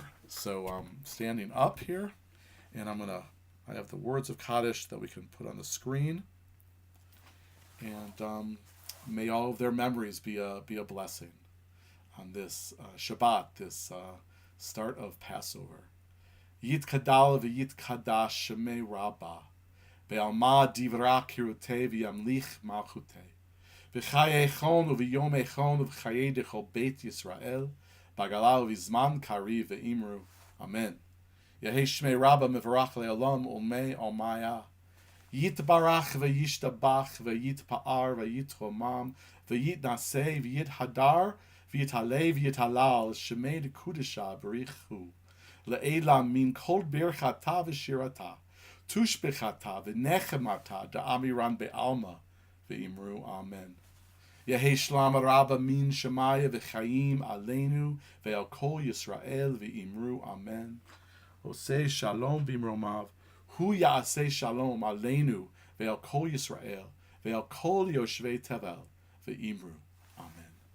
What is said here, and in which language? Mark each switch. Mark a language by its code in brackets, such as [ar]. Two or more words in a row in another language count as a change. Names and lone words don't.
[en] So standing up here, and I have the words of Kaddish that we can put on the screen, and may all of their memories be a blessing on this Shabbat, this start of Passover. [arc] יתגדל ויתקדש שמה רבא, בעלמא די ברא כרעותה וימליך מלכותה, בחייכון וביומיכון ובחיי דכל בית ישראל, בעגלא ובזמן קריב ואמרו. Amen. יהא שמה רבא מברך לעלם ולעלמי עלמיא, יתברך וישתבח ויתפאר ויתרומם ויתנשא ויתהדר ויתעלה ויתהלל שמה דקדשא בריך הוא לעלא מן כל ברכתא ושירתא תשבחתא ונחמתא דאמירן בעלמא ואמרו אמן. יהא שלמא רבא מן שמיא וחיים עלינו ועל כל ישראל ואמרו אמן. [he] עשה שלום במרומיו. הוא יעשה שלום עלינו ועל כל ישראל ועל כל יושבי תבל ואמרו אמן.